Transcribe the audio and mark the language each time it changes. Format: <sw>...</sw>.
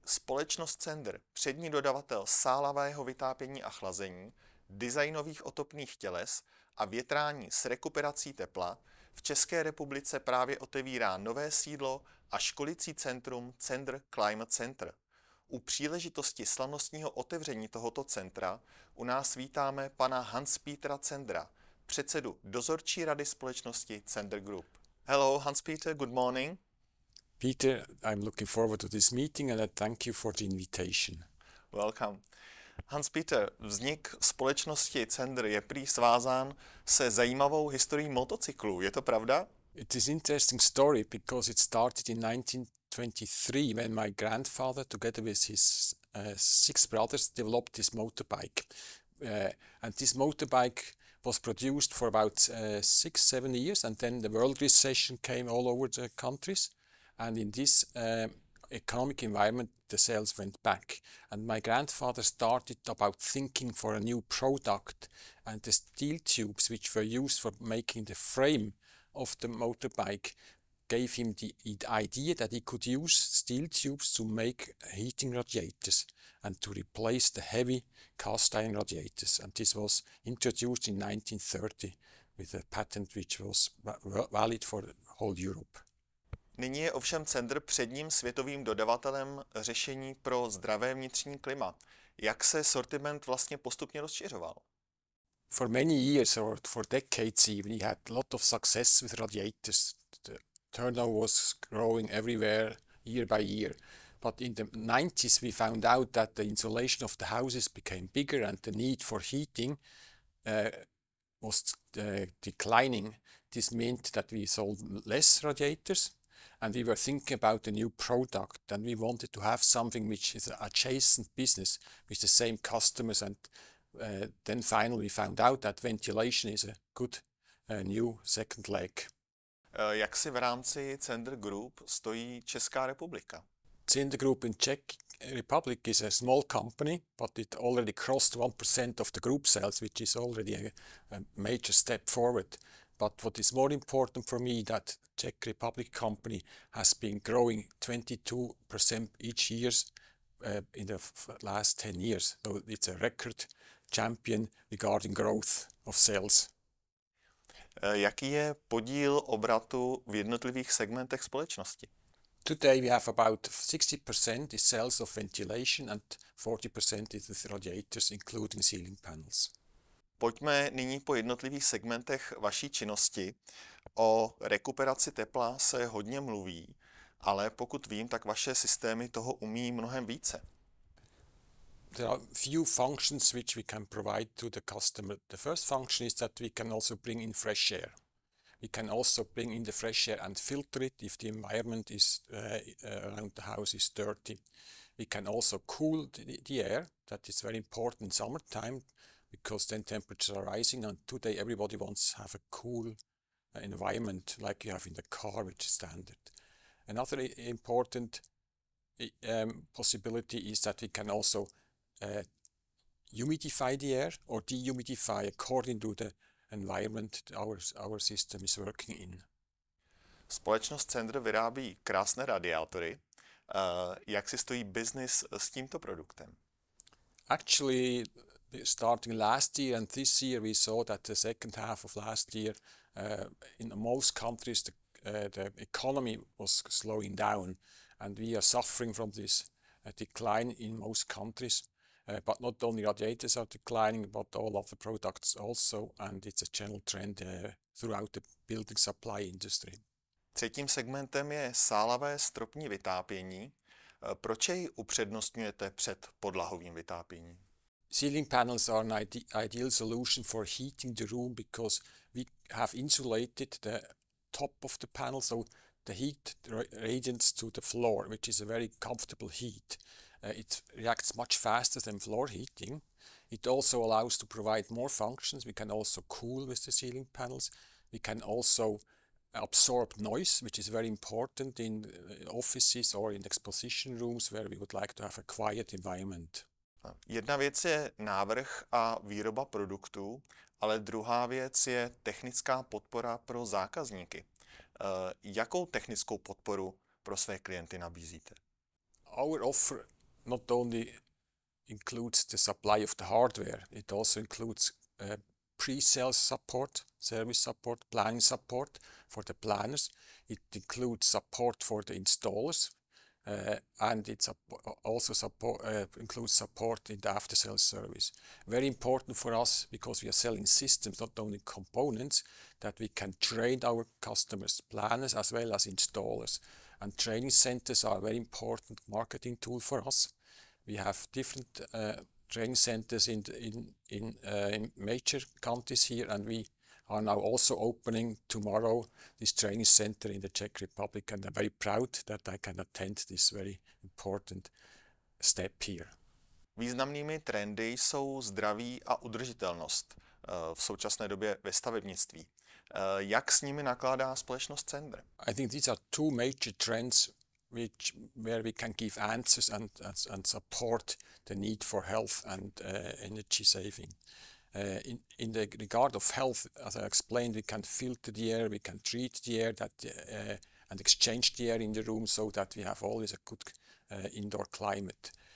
<cs>Společnost Zehnder, přední dodavatel sálavého vytápění a chlazení, designových otopných těles a větrání s rekuperací tepla, v České republice právě otevírá nové sídlo a školicí centrum Zehnder Climate Center. U příležitosti slavnostního otevření tohoto centra u nás vítáme pana Hans-Petera Zehendera, předsedu dozorčí rady společnosti Zehnder Group.</cs> <en>Hello, Hans-Peter, good morning. Peter, I'm looking forward to this meeting and I thank you for the invitation. Welcome.</en> <cs>Hans-Peter, vznik společnosti Zehnder je prý svázán se zajímavou historií motocyklů. Je to pravda?</cs> <en>It is an interesting story because it started in 1923 when my grandfather, together with his 6 brothers, developed this motorbike. And this motorbike was produced for about 6-7 years, and then the world recession came all over the countries. And in this economic environment, the sales went back. And my grandfather started about thinking for a new product, and the steel tubes which were used for making the frame of the motorbike gave him the idea that he could use steel tubes to make heating radiators and to replace the heavy cast iron radiators. And this was introduced in 1930 with a patent which was valid for the whole Europe.</en> <cs>Nyní je ovšem Zehnder předním světovým dodavatelem řešení pro zdravé vnitřní klima. Jak se sortiment vlastně postupně rozšiřoval?</cs> <en>For many years or for decades even, we had a lot of success with radiators. The turnover was growing everywhere year by year. But in the 90s we found out that the insulation of the houses became bigger and the need for heating was declining. This meant that we sold less radiators. And we were thinking about a new product, and we wanted to have something which is an adjacent business with the same customers. And then finally we found out that ventilation is a good new second leg.</en> <cs>Jak si v rámci Zehnder Group stojí Česká republika?</cs> <en>Zehnder Group in Czech Republic is a small company, but it already crossed 1% of the group sales, which is already a major step forward. But what is more important for me that Czech Republic company has been growing 22% each year in the last 10 years. So it's a record champion regarding growth of sales.</en> <cs>Jaký je podíl obratu v jednotlivých segmentech společnosti?</cs> <en>Today we have about 60% is sales of ventilation and 40% is with radiators, including ceiling panels.</en> <cs>Pojďme nyní po jednotlivých segmentech vaší činnosti. O rekuperaci tepla se hodně mluví, ale pokud vím, tak vaše systémy toho umí mnohem více.</cs> <en>There are few functions which we can provide to the customer. The first function is that we can also bring in fresh air. We can also bring in the fresh air and filter it if the environment is around the house is dirty. We can also cool the air. That is very important in summertime, because then temperatures are rising, and today everybody wants to have a cool environment like you have in the car, which is standard. Another important possibility is that we can also humidify the air or dehumidify according to the environment our system is working in.</en> <cs>Společnost Zehnder vyrábí krásné radiátory. Jak si stojí business s tímto produktem?</cs> <en>Actually, starting last year and this year, we saw that the second half of last year, in most countries, the economy was slowing down, and we are suffering from this decline in most countries. But not only radiators are declining, but all of the products also, and it's a general trend throughout the building supply industry.</en> <cs>Třetím segmentem je sálavé stropní vytápění. Proč jej upřednostňujete před podlahovým vytápěním?</cs> <en>Ceiling panels are an ideal solution for heating the room because we have insulated the top of the panel, so the heat radiates to the floor, which is a very comfortable heat. It reacts much faster than floor heating. It also allows to provide more functions. We can also cool with the ceiling panels. We can also absorb noise, which is very important in offices or in exposition rooms where we would like to have a quiet environment.</en> <cs>Jedna věc je návrh a výroba produktů, ale druhá věc je technická podpora pro zákazníky. Jakou technickou podporu pro své klienty nabízíte?</cs> <en>Our offer not only includes the supply of the hardware, it also includes pre-sales support, service support, planning support for the planners. It includes support for the installers, and it also includes support in the after-sales service. Very important for us, because we are selling systems, not only components, that we can train our customers, planners as well as installers. And training centers are a very important marketing tool for us. We have different training centers in major countries here, and we are now also opening tomorrow this training center in the Czech Republic, and I'm very proud that I can attend this very important step here.</en> <cs>Významnými trendy jsou zdraví a udržitelnost v současné době ve stavebnictví. Jak s nimi nakládá společnost Zehnder?</cs> <en>I think these are two major trends where we can give answers and support the need for health and energy saving. In the regard of health, as I explained, we can filter the air, we can treat the air and exchange the air in the room so that we have always a good indoor climate.</en>